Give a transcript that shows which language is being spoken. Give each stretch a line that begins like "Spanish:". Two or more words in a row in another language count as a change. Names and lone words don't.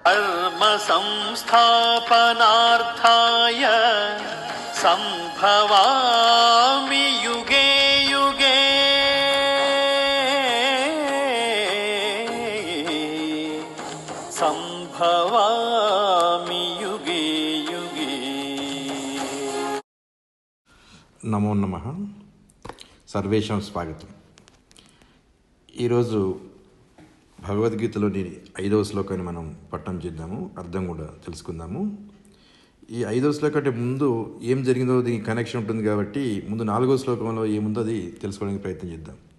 Sanskrit: कर्म संस्थापनार्थाय संभवामि युगे युगे संभवामि युगे युगे। నమో నమః. సర్వేషాం స్వాగతం.
Telugu: ఈరోజు భగవద్గీతలోని 5వ శ్లోకాన్ని మనం పఠనం చేద్దాము, అర్థం కూడా తెలుసుకుందాము. ఈ 5వ శ్లోకం అంటే ముందు ఏం జరిగిందో దీనికి కనెక్షన్ ఉంటుంది కాబట్టి ముందు 4వ శ్లోకంలో ఏముందో అది తెలుసుకోవడానికి ప్రయత్నం చేద్దాం.